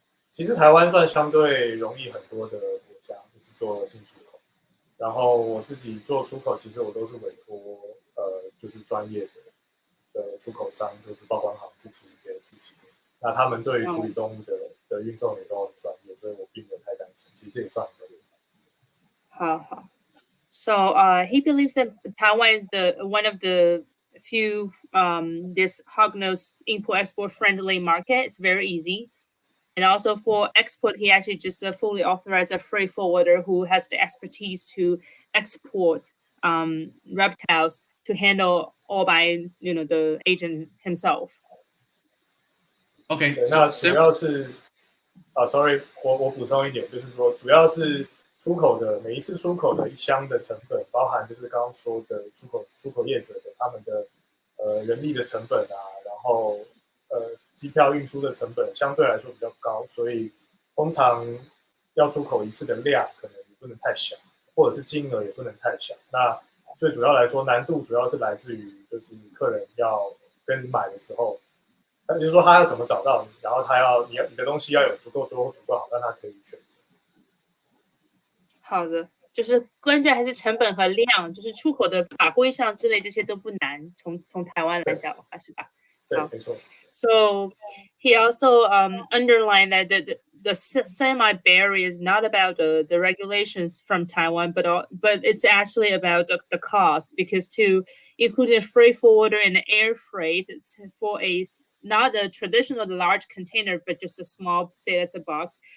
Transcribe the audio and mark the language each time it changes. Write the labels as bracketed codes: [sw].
[zh] 其实台湾算相对容易很多的国家，就是做进出口。然后我自己做出口，其实我都是委托就是专业的出口商，就是报关行去处理这些事情。那他们对于处理动物的运送也都很专业，所以我并没有太担心。其实这也算很合理。好好。 [en] So he believes that Taiwan is the one of the few this hognose import export friendly market. It's very easy. And also for export, he actually just fully authorized a freight forwarder who has the expertise to export reptiles to handle all by the agent himself. Okay, [zh] 对， [en] so [zh] 那主要是sorry，我补充一点，就是说主要是出口的每一次出口的一箱的成本，包含就是刚刚说的出口业者的他们的人力的成本啊，然后机票运输的成本相对来说比较高，所以通常要出口一次的量可能也不能太小，或者是金额也不能太小。那最主要来说，难度主要是来自于就是客人要跟你买的时候。那就是说他要怎么找到你，然后你的东西要有足够多、足够好，让他可以选择。好的，就是关键还是成本和量，就是出口的法规上之类这些都不难，从台湾来讲的话，是吧？对，没错。 [en] So he also underlined that the semi barrier is not about the regulations from Taiwan, but it's actually about the cost because to include a freight forwarder and air freight for not a traditional large container, but just a small, say that's a box.